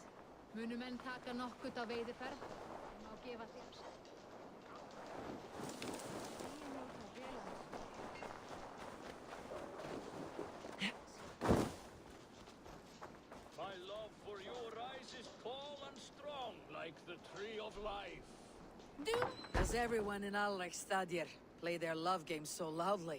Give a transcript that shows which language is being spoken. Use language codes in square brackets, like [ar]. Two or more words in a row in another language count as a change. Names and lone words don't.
[is] Munu menn taka nokkurt á veiðiferð? Má gefa þér. [en] My love for your eyes is tall and strong, like the tree of life. Does everyone in Alrekstadr play their love games so loudly?